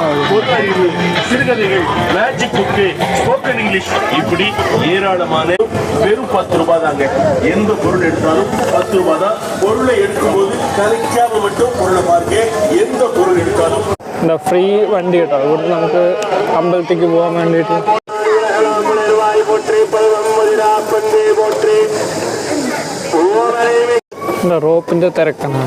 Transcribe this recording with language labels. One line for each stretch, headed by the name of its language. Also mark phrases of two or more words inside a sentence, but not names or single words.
Tamil: சிறுகதைகள்,
English: magic book, spoken English,
Tamil: இப்படி ஏராளமான வெறும் 10 ரூபாய் தாங்க. எந்த பொருள் எடுத்தாலும் 10 ரூபாய் தான். பொருளை எடுக்கும்போது கலைக்காம மட்டும் பொருளை பாருங்க. எந்த பொருள் எடுத்தாலும்
Malayalam: എന്താ ഫ്രീ വണ്ടി കേട്ടോ. ഇവിടെ നമുക്ക് അമ്പലത്തേക്ക് പോകാൻ വേണ്ടിയിട്ട്. എന്താ റോപ്പിന്റെ തിരക്കാണ് കണ്ട.